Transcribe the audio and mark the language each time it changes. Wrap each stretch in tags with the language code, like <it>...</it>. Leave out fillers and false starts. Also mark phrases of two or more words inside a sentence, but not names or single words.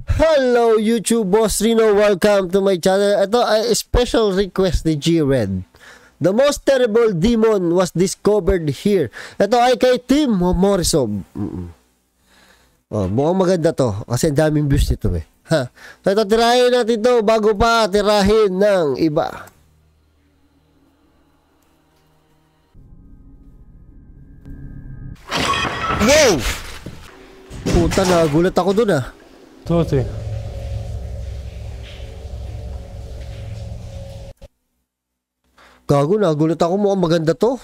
<en>Hello YouTube, Boss Rino, welcome to my channel.</en> <tl>Ito ay</tl> <en>special request</en> <tl>ni G-Red.</tl> <en>The most terrible demon was discovered here.</en> <tl>Ito ay kay Tim Morisov. Mukhang maganda to kasi daming views nito eh. So ito, tirahin natin to bago pa tirahin ng iba. Wow! Puta, nagulat ako dun ah.</tl> <ru>Кто ты?</ru> <tl>Gago, nagulat ako, mukhang maganda to.</tl>